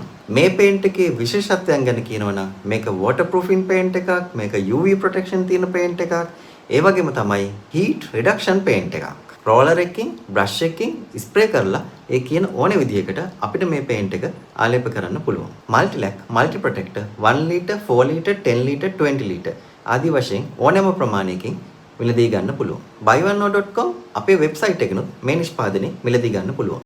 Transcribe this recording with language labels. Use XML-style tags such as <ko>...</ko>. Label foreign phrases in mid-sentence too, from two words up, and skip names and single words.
<si>මේ පේන්ට් එකේ විශේෂත්වයන් ගැන කියනවා නම් මේක waterproofing පේන්ට් එකක්, මේක</si> <en>UV protection</en> <si>තියෙන පේන්ට් එකක්, ඒ වගේම තමයි</si> <en>heat reduction</en> <si>පේන්ට් එකක්. රෝලර් එකකින්, බ්‍රෂ් එකකින් ස්ප්‍රේ කරලා ඒ කියන ඕනේ විදිහකට අපිට මේ පේන්ට් එක ආලේප කරන්න පුළුවන්. Multilac multi protector 1 litre, 4 litre, 10 litre, 20 litre ආදී වශයෙන් ඕනෑම ප්‍රමාණයකින් මිලදී ගන්න පුළුවන්. buyoneno.com අපේ වෙබ්සයිට් එකනොත් මේ නිෂ්පාදනය මිලදී ගන්න පුළුවන්.</si>